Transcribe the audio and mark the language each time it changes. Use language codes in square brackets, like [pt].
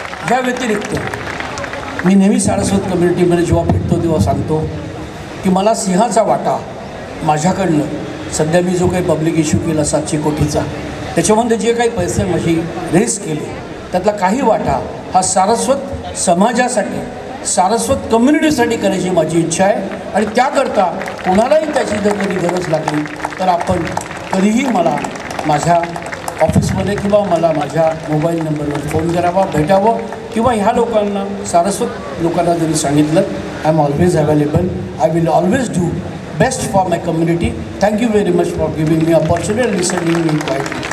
[mr] या व्यतिरिक्त मी नेहमी सारस्वत कम्युनिटीमध्ये जेव्हा भेटतो तेव्हा सांगतो की मला सिंहाचा वाटा माझ्याकडनं सध्या मी जो काही पब्लिक इश्यू केला 700 कोटीचा त्याच्यामध्ये जे काही पैसे माझी रेस केले त्यातला काही वाटा हा सारस्वत समाजासाठी सारस्वत कम्युनिटीसाठी करायची माझी इच्छा आहे. आणि त्याकरता कोणालाही त्याची जर कधी गरज लागली तर आपण कधीही मला माझ्या ऑफिसमध्ये किंवा मला माझ्या मोबाईल नंबरवर फोन करावा, भेटावं किंवा ह्या लोकांना सारस्वत लोकांना जरी सांगितलं [en] I am always available. I will always do best for my community. Thank you very much for giving me opportunity and listening me quietly.